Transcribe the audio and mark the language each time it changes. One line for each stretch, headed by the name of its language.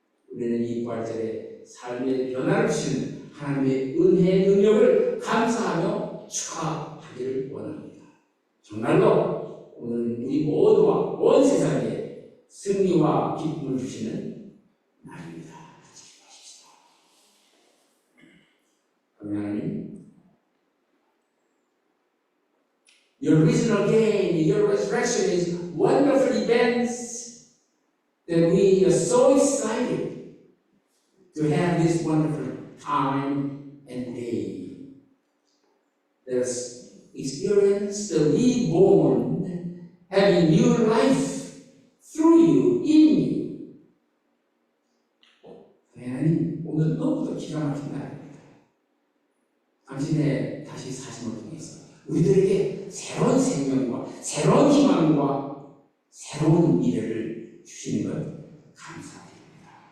Korean: 우리는 이 부활절에 삶의 변화를 주시는 하나님의 은혜의 능력을 감사하며 축하하기를 원합니다. 정말로 오늘 우리 모두와 온 세상에 승리와 기쁨을 주시는 날입니다. 기도하십시다. 하나님,
English: Your risen again, your resurrection is wonderful events that we are so excited to have this wonderful time and day. Let us experience the reborn, having new life through you, in you.
Korean: 하나님, 오늘 너무도 기가 막힌 날입니다. 당신의 다시 사심을 통해서 우리들에게 새로운 생명과 새로운 희망과 새로운 미래를 주시는 것 감사드립니다.